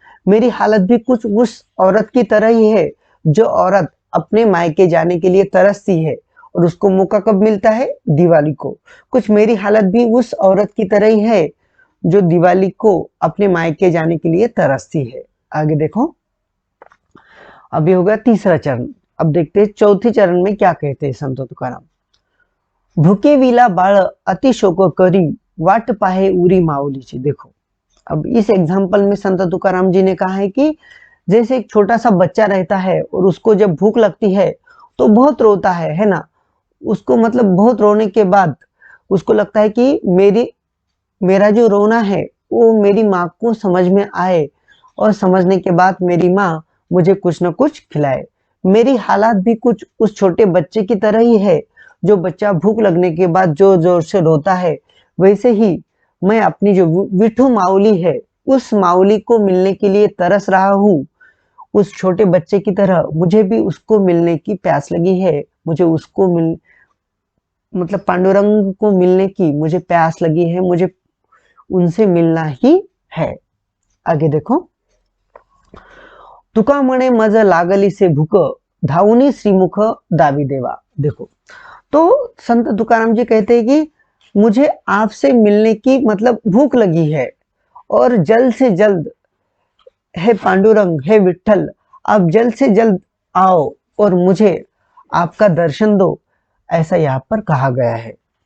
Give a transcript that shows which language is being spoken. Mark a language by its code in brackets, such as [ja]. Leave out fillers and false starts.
[hi] मेरी हालत भी कुछ उस औरत की तरह ही है, जो औरत अपने मायके जाने के लिए तरसती है, और उसको मौका कब मिलता है, दिवाली को। कुछ मेरी हालत भी उस औरत की तरह ही है, जो दिवाली को अपने मायके जाने के लिए तरसती है। आगे देखो, अभी होगा तीसरा चरण। अब देखते हैं चौथे चरण में क्या कहते हैं संत तुकाराम। [mr] भूके विला बाळ अति शोक करी, वाट पाहे उरी माऊलीची। [hi] देखो, अब इस एग्जाम्पल में संत तुकाराम जी ने कहा है कि जैसे एक छोटा सा बच्चा रहता है, और उसको जब भूख लगती है तो बहुत रोता है ना। उसको मतलब बहुत रोने के बाद उसको लगता है कि मेरा जो रोना है वो मेरी माँ को समझ में आए, और समझने के बाद मेरी माँ मुझे कुछ न कुछ खिलाए। मेरी हालात भी कुछ उस छोटे बच्चे की तरह ही है, जो बच्चा भूख लगने के बाद जोर जोर से रोता है। वैसे ही मैं अपनी जो विठू माऊली है, उस माऊली को मिलने के लिए तरस रहा हूँ। उस छोटे बच्चे की तरह मुझे भी उसको मिलने की प्यास लगी है। मुझे उसको मतलब पांडुरंग को मिलने की मुझे प्यास लगी है। मुझे उनसे मिलना ही है। आगे देखो, [mr] तुका म्हणे मज लागली से भूक, धावनी श्रीमुख दावी देवा। [hi] देखो, तो संत तुकाराम जी कहते हैं कि मुझे आपसे मिलने की मतलब भूख लगी है, और जल्द से जल्द, हे पांडुरंग, हे विठल, आप जल्द से जल्द आओ और मुझे आपका दर्शन दो, ऐसा यहाँ पर कहा गया है।